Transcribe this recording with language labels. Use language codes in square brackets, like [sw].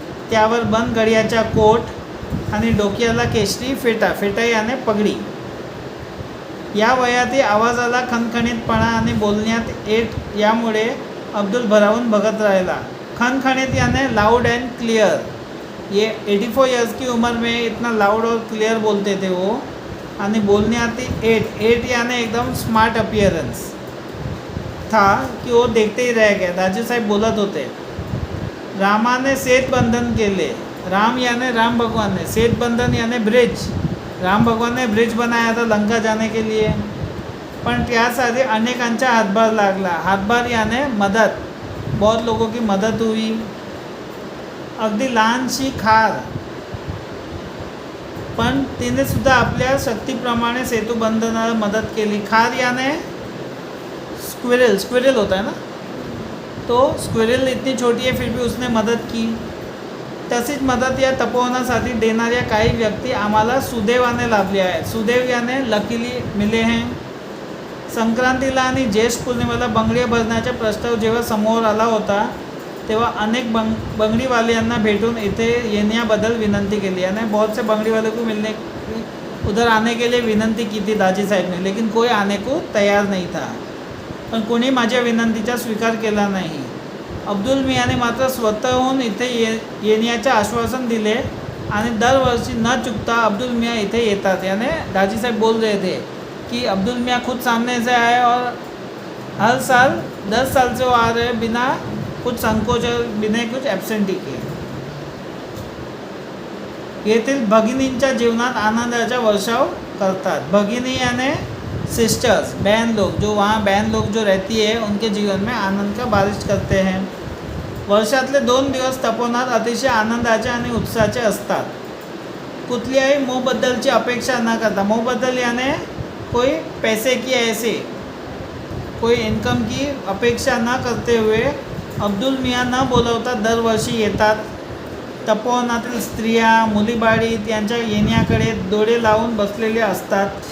[mr] त्यावर बंद गडियाचा कोट आणि डोक्याला केशरी फेटा. फेटा याने पगडी. या वयातही आवाजाला खणखणीतपणा आणि बोलण्यात एट यामुळे अब्दुल भरावून बघत राहिला. [hi] खणखणीत याने लाउड एंड क्लियर. ये 84 ईयर्स की उम्र में इतना लाउड और क्लियर बोलते थे वो. [mr] आणि बोलण्यात एट [hi] याने एकदम स्मार्ट अपीयरेंस था कि वो देखते ही रह गया. [mr] दाजी साहेब बोलत होते. रामाने सेतबंधन केले. [hi] राम यानी राम भगवान ने. सेतबंधन यानी ब्रिज. राम भगवान ने ब्रिज बनाया था लंका जाने के लिए. [mr] पण त्यासाठी अनेकांचा हातभार लागला. हातभार यानी मदत. [hi] बहुत लोगों की मदत हुई. [mr] अगदी लहानशी खार पण तिने सुद्धा आपल्या शक्तीप्रमाणे सेतुबंधनाला मदत केली. [hi] खार यानी स्क्विरल होता है ना, तो स्क्विरल इतनी छोटी है फिर भी उसने मदत की. [mr] तशीच मदत या तपोवनासाठी देणाऱ्या काही व्यक्ती आम्हाला सुदैवाने लाभल्या आहेत. [hi] सुदैव याने लकीली मिले हैं. [mr] संक्रांतीला आणि ज्येष्ठ पौर्णिमेला बंगड्या भरण्याचा प्रस्ताव जेव्हा समोर आला होता तेव्हा अनेक बंगडीवाल्यांना भेटून इथे येण्याबद्दल विनंती केली. [hi] यानी बहुत से बंगड़ी वालों को मिलने उधर आने के लिए विनंती की थी दाजी साहेब ने, लेकिन कोई आने को तयार नहीं था. [mr] पण कोणी माझ्या विनंतीचा स्वीकार केला नाही. अब्दुल मियाने मात्र स्वतःहून इथे येण्याचे आश्वासन दिले आणि दरवर्षी न चुकता अब्दुल मियाँ इथे येतात. [hi] यानी दाजी साहब बोल रहे थे कि अब्दुल मियाँ खुद सामने से आए और हर साल 10 साल से वो आ रहे बिना कुछ संकोच और बिना कुछ ॲब्सेंटी के. [mr] येथील भगिनींच्या जीवनात आनंदाचा वर्षाव करतात. [hi] भगिनी यानी सिस्टर्स, बहन लोग. जो वहाँ बहन लोग जो रहती है उनके जीवन में आनंद का बारिश करते हैं. [mr] वर्षातले 2 दिवस तपोवनात अतिशय आनंदाचे आणि उत्साहाचे असतात. कुठल्याही मोबद्दलची अपेक्षा न करता. [hi] मोबद्दल यानी कोई पैसे की ऐसे कोई इनकम की अपेक्षा न करते हुए अब्दुल मियाँ [mr] न बोलवता दरवर्षी येतात. तपोवनातील स्त्रिया मुलीबाळी त्यांच्या येण्याकडे डोळे लावून बसलेले असतात.